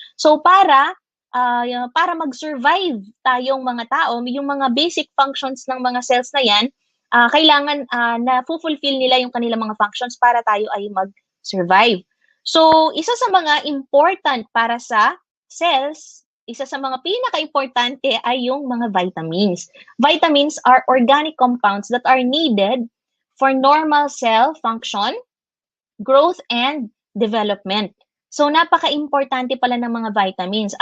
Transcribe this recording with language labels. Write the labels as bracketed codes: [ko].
[tl] So para mag-survive tayong mga tao, yung mga basic functions ng mga cells na yan, kailangan na fulfill nila yung kanilang mga functions para tayo ay mag-survive. So isa sa mga important para sa cells, isa sa mga pinaka-importante ay yung mga vitamins. [en] Vitamins are organic compounds that are needed for normal cell function, growth, and development. [tl] So, napaka-importante pala ng mga vitamins.